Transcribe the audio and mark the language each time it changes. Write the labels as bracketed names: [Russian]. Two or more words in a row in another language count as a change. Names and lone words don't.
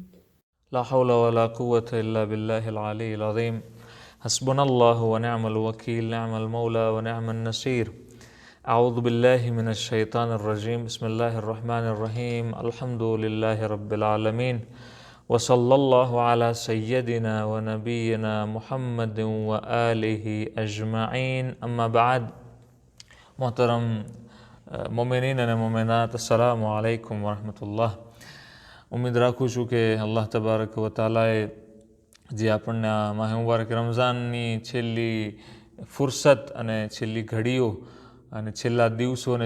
[Arabic] لا حول ولا قوة إلا بالله العلي العظيم حسبنا الله ونعم الوكيل نعم المولى ونعم النصير أعوذ بالله من الشيطان الرجيم بسم الله الرحمن الرحيم الحمد لله رب العالمين وصلى الله على سيدنا ونبينا محمد وآله أجمعين أما بعد محترم [Gujarati] મોમિનીન અને મોમિનાત [Arabic] السلام عليكم ورحمة الله [Gujarati] ઉમ્મીદ રાખું છું કે [Arabic] الله تبارك [Gujarati] વ તાલાએ જે આપણને આ માહ મુબારક રમઝાનની છેલ્લી ફુરસત અને છેલ્લી ઘડીઓ અને છેલ્લા દિવસો અને